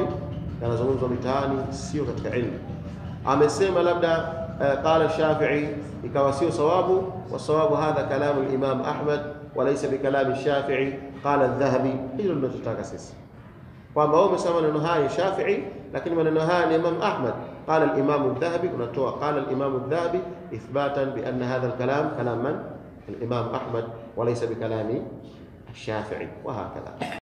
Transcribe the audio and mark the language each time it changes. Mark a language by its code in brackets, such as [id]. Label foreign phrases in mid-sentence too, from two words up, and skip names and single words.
[sw] Yanazungumzwa mitaani, sio katika ilmu. Amesema labda qala Shafi'i, ikawa sio sawabu, [ar] والصواب هذا كلام الإمام أحمد وليس بكلام الشافعي قال الذهبي. [sw] Hilo ndio tunataka sisi, kwamba wao wamesema maneno haya Shafi'i, lakini maneno haya ni Imam Ahmad. [ar] قال الإمام الذهبي، قال الإمام الذهبي إثباتا بأن هذا الكلام كلام من؟ الإمام أحمد وليس بكلام الشافعي، وهكذا.